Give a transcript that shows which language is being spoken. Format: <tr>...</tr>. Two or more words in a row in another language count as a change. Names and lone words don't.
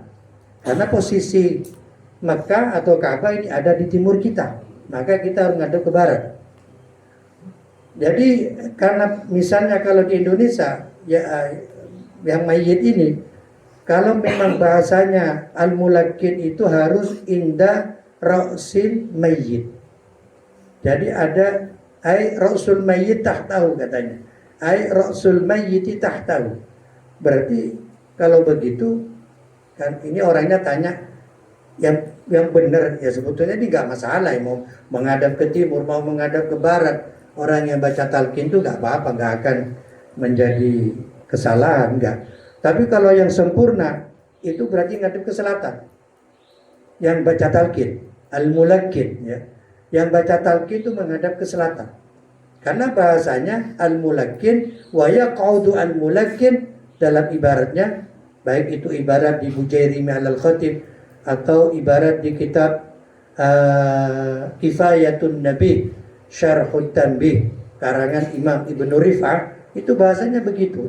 <id>Karena posisi Mekah atau Ka'bah ini ada di timur kita, maka kita harus ngadep ke barat. Jadi karena misalnya kalau di Indonesia ya, yang mayit ini, kalau memang bahasanya al-mulakkin itu harus</id> <ar>عند رأس الميت.</ar> <id>Jadi ada</id> <ar>أي رأس الميت تحته</ar> <id>katanya.</id> <ar>أي رأس الميت تحته.</ar> <id>Berarti kalau begitu kan ini orangnya tanya yang benar ya, sebetulnya ini enggak masalah ya, mau menghadap ke timur, mau menghadap ke barat. Orang yang baca talqin itu enggak apa-apa, enggak akan menjadi kesalahan, enggak. Tapi kalau yang sempurna itu berarti ngadep ke selatan. Yang baca talqin, al-mulakkin ya. Yang baca talqin itu menghadap ke selatan. Karena bahasanya</id> <ar>الملقن ويقعد الملقن</ar> <id>dalam ibaratnya, baik itu ibarat di Bujairimi al-Khatib atau ibarat di kitab Kifayatun Nabi Syarhut Tanbih karangan Imam Ibnu Rif'ah, itu bahasanya begitu.</id>